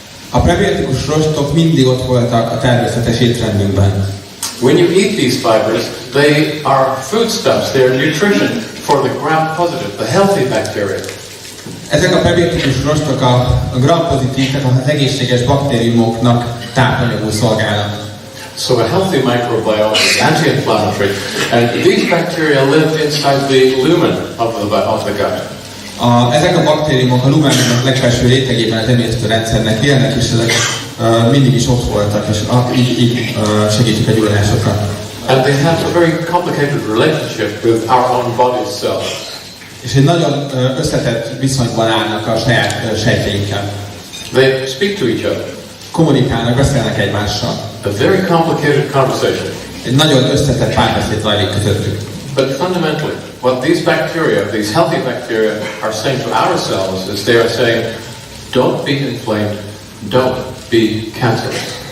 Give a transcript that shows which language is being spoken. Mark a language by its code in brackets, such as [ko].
[hu] A prebiotikus rostok mindig ott voltak a természetes étrendünkben. [en] When you eat these fibers, they are foodstuffs, they are nutrition for the gram-positive, the healthy bacteria. [hu] Ezek a prebiotikus rostok a gram-pozitív, tehát az egészséges baktériumoknak tápanyagul szolgálnak. [en] So a healthy microbiome is anti-inflammatory, and these bacteria live inside the lumen of the gut. [hu] Ezek a baktériumok a lumennek legfelső rétegében az emésztőrendszernek élnek, és ezek mindig is ott voltak, és így segítik a gyulladásokat. [en] And they have a very complicated relationship with our own body cells. [hu] És egy nagyon összetett viszonyban állnak a saját sejtjeinkkel. [en] They speak to each other. [hu] Kommunikálnak, beszélnek egymással. [en] A very complicated conversation. [hu] Egy nagyon összetett párbeszéd zajlik közöttük. [en] But fundamentally, what these bacteria, these healthy bacteria, are saying to our cells is they are saying, don't be inflamed, don't be cancerous.